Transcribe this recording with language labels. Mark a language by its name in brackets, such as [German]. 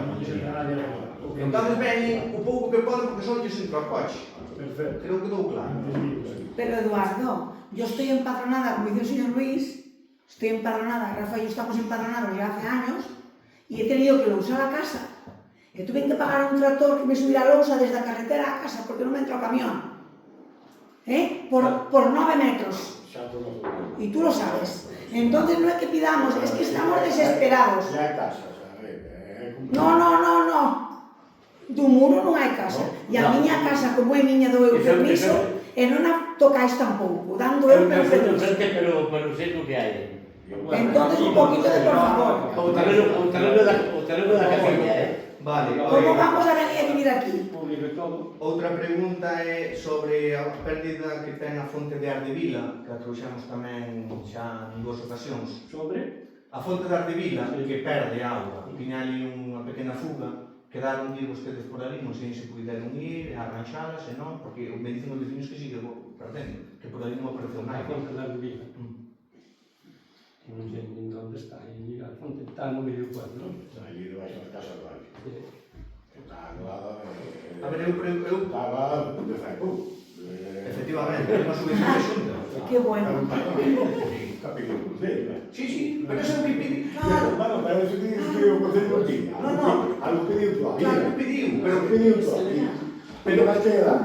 [Galician] Entón veñen o pouco que poden porque só lles entra o coche. Perfecto. Creo que dou claro. [Spanish] Pero Eduardo, yo estoy empadronada, como dice el señor Luis, estoy empadronada, Rafa y yo estamos empadronados ya hace años, y he tenido que usar la casa. Que tuve que pagar un tractor que me subiera a losa desde la carretera a casa porque no me entró camión. Por 9 metros. Y tú lo sabes. Entonces no es que pidamos, es que estamos desesperados. [Galician] Ya hai casas, a ver, No. Do muro non hai casa. E a miña casa, como é miña do eu permiso, e non a tocáis tampouco, dando eu permiso. Pero sei o que hai. [Spanish] Entonces un poquito de por favor. [Galician] O terreno da Castilla, Vale. [Spanish] Como vamos a venir a vivir aquí? [Galician] Outra pregunta é sobre a pérdida que ten a fonte de Ardevila, que a trouxemos tamén xa en 2 ocasións. Sobre? A fonte de Ardevila, que perde auga, tiña ali unha pequena fuga, quedaron de ir vostedes por ali, non sei se puderon ir, a arranxalas, e non, porque me dicen os vecinos que sigue perdendo, que por ali non apareceu A nada. fonte da Ardevila. Non sei nin onde está, e a fonte está no medio do pueblo, non? Está ali debaixo da casa do valle. Está anulada de... A ver, eu... Estaba de Zaipú. Efectivamente, é unha subvención de xunta. [Spanish] Qué bueno. [Galician] Está pedindo por dele, eh? Sí, pero eso é o que pide, claro. Bueno, pero eso que o Concello non tiña. Algo pediu tú aquí. Claro, pediu, pero pediu tú aquí. Pero máis que dan.